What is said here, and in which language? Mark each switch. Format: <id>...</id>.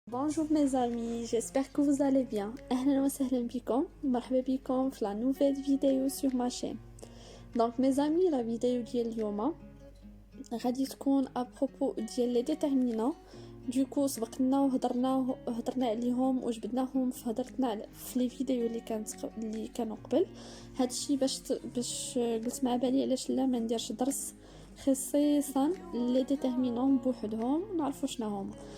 <fr>Bonjour mes amis, j'espère que vous allez bien.</fr> <ar>أهلا وسهلا بكم, مرحبا بكم في</ar> <fr>la nouvelle vidéo sur ma chaîne. Donc mes amis, la vidéo</fr> <ar>ديال اليوم غادي تكون</ar> <fr>à propos ديال les déterminants. Du coup</fr> <ar>سبقنا وهضرنا عليهم وجبدناهم في هضرتنا في لي فيديو اللي كانوا قبل. هادشي باش قلت مع بالي علاش لا ما نديرش درس خصيصا لي ديتيرمينون بوحدهم نعرفوا شنو هما.</ar>